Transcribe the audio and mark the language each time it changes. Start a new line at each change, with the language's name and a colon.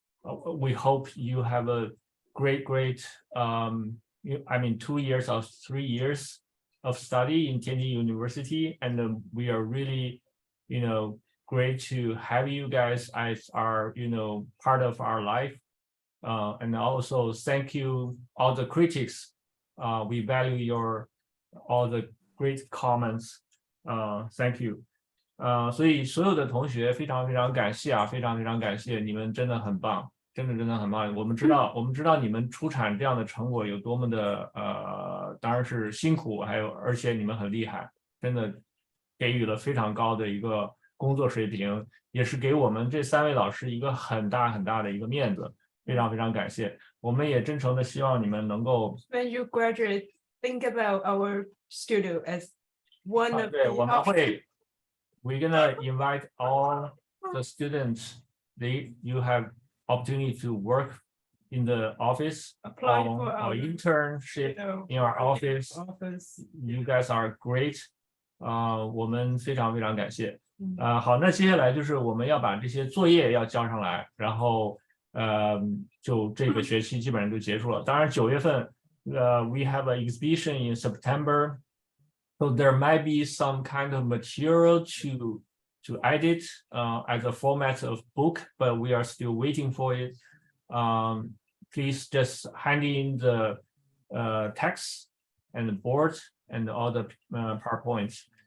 English: We hope you have a great 2 years or 3 years of study in Tianjin University, and we are really great to have you guys as our part of our life. And also thank you all the critics. We value all the great comments. Thank you.
Chinese: 所以所有的同学非常感谢啊，非常感谢，你们真的很棒，真的很棒。我们知道你们出产这样的成果有多么的当然是辛苦，而且你们很厉害，真的给予了非常高的一个工作水平，也是给我们这3位老师一个很大的一个面子，非常感谢。我们也真诚的希望你们能够
English: When you graduate, think about our studio as one of the
Chinese: 我们会
English: we're gonna invite all the students. You have opportunity to work in the office, apply for our internship in our office. You guys are great.
Chinese: 我们非常感谢。好，那接下来就是我们要把这些作业要交上来，然后就这个学期基本上就结束了。当然9月份
English: we have an exhibition in September, so there might be some kind of material to edit as a format of book, but we are still waiting for it. Please just hand in the text and the board and all the PowerPoints.